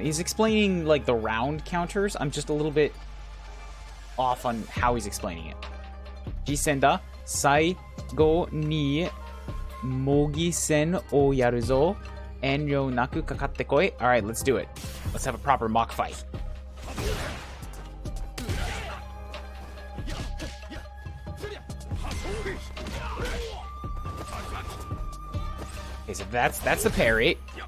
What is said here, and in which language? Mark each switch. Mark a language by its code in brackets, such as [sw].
[en] He's explaining like the round counters. I'm just a little bit off on how he's explaining it. [ja] 次戦だ。最後に模擬戦をやるぞ。遠慮なくかかってこい。 [en] Alright, let's do it. Let's have a proper mock fight. Okay, so that's the parry.